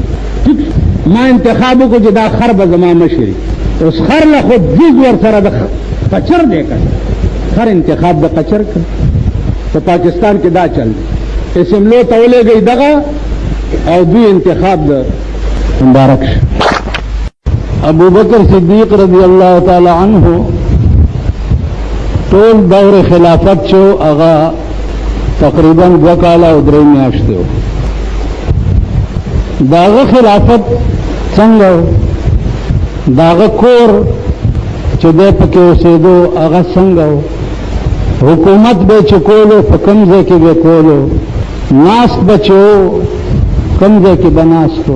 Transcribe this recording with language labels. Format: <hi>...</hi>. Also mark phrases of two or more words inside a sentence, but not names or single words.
<ps>ټیک ما انتخاب وکړو چې دا خر به زما مشر. اوس خر له خو جز ورسره د قچر دی که خر انتخاب د قچر کوي. په پاکستان کې دا چل دی. اسمبلو ته ولېږئ دغه او دوی انتخاب د مبارک شي. ابو بکر صدیق</ps> <ar>رضی اللہ تعالی عنہ</ar> <ps>ټول دور خلافت شو هغه تقریبا 2 کاله او 3 میاشتې و. داغه خلافت څنګه داغه کور چې دی پکې اوسېدو هغه څنګه و، حکومت به چې کولو په کوم ځای کې به کولو، ناست به چې و کوم ځای کې به ناست و.</ps>